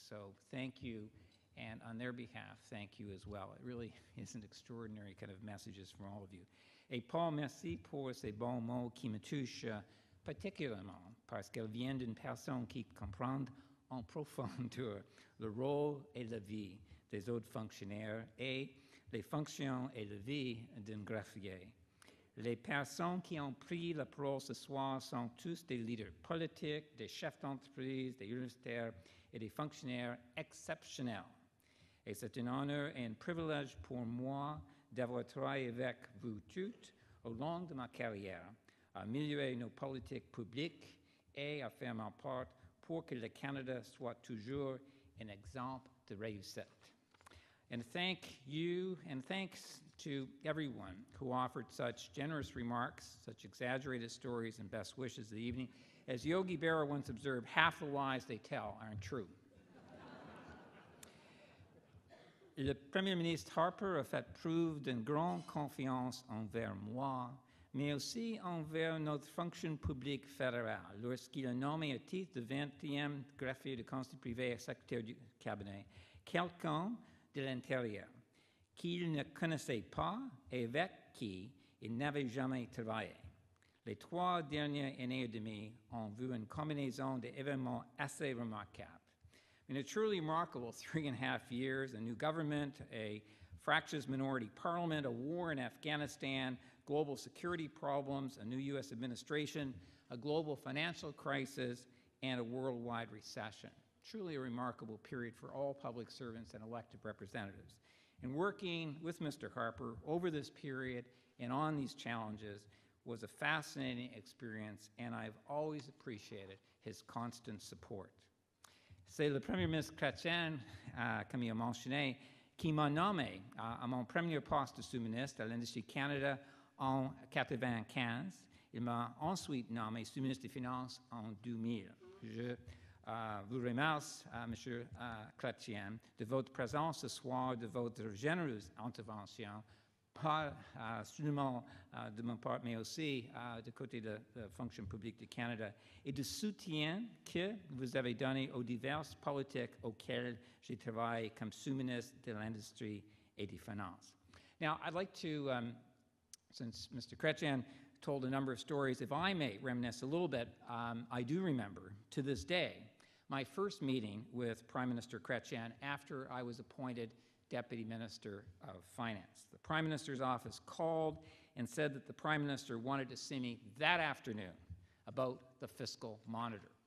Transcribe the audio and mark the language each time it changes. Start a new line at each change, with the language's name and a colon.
English: So thank you, and on their behalf, thank you as well. It really is an extraordinary kind of messages from all of you.
French: Et Paul, merci pour ces bons mots qui me touchent particulièrement, parce qu'elles viennent d'une personne qui comprend en profondeur le rôle et la vie des autres fonctionnaires et les fonctions et la vie d'un greffier. Les personnes qui ont pris la parole ce soir sont tous des leaders politiques, des chefs d'entreprise, des universitaires et des fonctionnaires exceptionnels. Et c'est un honneur et un privilège pour moi d'avoir travaillé avec vous toutes au long de ma carrière, à améliorer nos politiques publiques et à faire ma part pour que le Canada soit toujours un exemple de réussite.
English: And thank you, and thanks to everyone who offered such generous remarks, such exaggerated stories and best wishes of the evening. As Yogi Berra once observed, half the lies they tell aren't true.
French: Le Premier ministre Harper a fait preuve d'une grande confiance envers moi, mais aussi envers notre fonction publique fédérale, lorsqu'il a nommé à titre de 20e greffier de conseil privé et secrétaire du cabinet quelqu'un de l'intérieur qu'il ne connaissait pas et avec qui il n'avait jamais travaillé. Les 3 dernières années et demie ont vu une combinaison d'événements assez remarquables.
English: In a truly remarkable 3.5 years, a new government, a fractious minority parliament, a war in Afghanistan, global security problems, a new U.S. administration, a global financial crisis, and a worldwide recession. Truly a remarkable period for all public servants and elected representatives. And working with Mr. Harper over this period and on these challenges was a fascinating experience, and I've always appreciated his constant support.
French: C'est le Premier ministre Chrétien, comme il a mentionné, qui m'a nommé à mon premier poste de sous-ministre à l'Industrie Canada en 1995. Il m'a ensuite nommé sous-ministre des Finances en 2000. Je vous remercie, M. Chrétien, de votre présence ce soir, de votre généreuse intervention, pas seulement de mon part, mais aussi du côté de la fonction publique du Canada, et du soutien que vous avez donné aux diverses politiques auxquelles j'ai travaillé comme sous-ministre de l'Industrie et des Finances.
English: Now, I'd like to, since Mr. Chrétien told a number of stories, if I may reminisce a little bit, I do remember, to this day, my first meeting with Prime Minister Chrétien after I was appointed Deputy Minister of Finance. The Prime Minister's office called and said that the Prime Minister wanted to see me that afternoon about the fiscal monitor.